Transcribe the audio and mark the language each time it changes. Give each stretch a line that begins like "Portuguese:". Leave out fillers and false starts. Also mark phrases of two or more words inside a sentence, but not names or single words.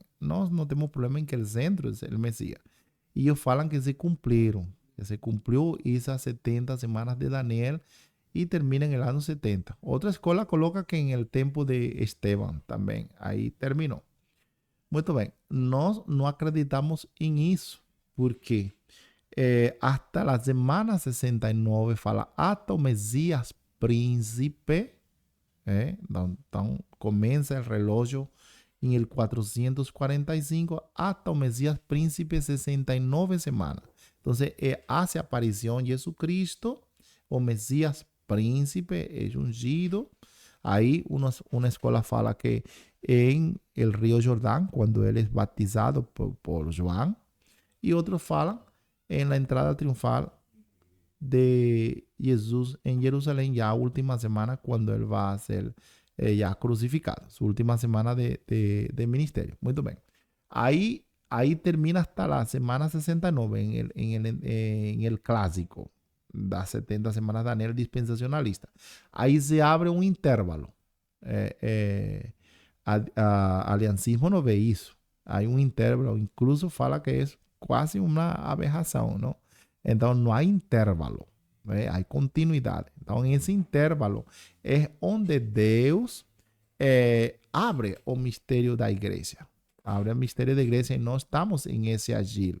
Portuguese: Nós não temos problema em que o centro é o Messias. E eles falam que se cumpriram. Que se cumpriu essas 70 semanas de Daniel e termina no ano 70. Outra escola coloca que em el tempo de Esteban também. Aí terminou. Muito bem. Nós não acreditamos em isso. Por quê?
Spanish: Hasta la semana 69 fala hasta o Messias príncipe.
Portuguese: Então começa o relógio em el 445 hasta o Messias príncipe 69 semanas. Então, hace aparição Jesus Cristo, o Messias príncipe é ungido. Aí uma escola fala que em el río Jordão, quando ele é batizado por João, e outros falam
Spanish: en la entrada triunfal de Jesús en Jerusalén, ya última semana cuando él va a ser ya crucificado, su última semana de ministerio. Muy bien. Ahí termina hasta la semana 69 en el clásico, las 70 semanas de Daniel dispensacionalista. Ahí se abre un intervalo.
Portuguese: Aliancismo no ve isso.
Spanish: Hay un intervalo, incluso
Portuguese: fala que es quase uma aberração, não? Então, não há intervalo, há continuidade. Então, esse intervalo é onde Deus abre o mistério da igreja. Abre o mistério da igreja e nós estamos em esse agir.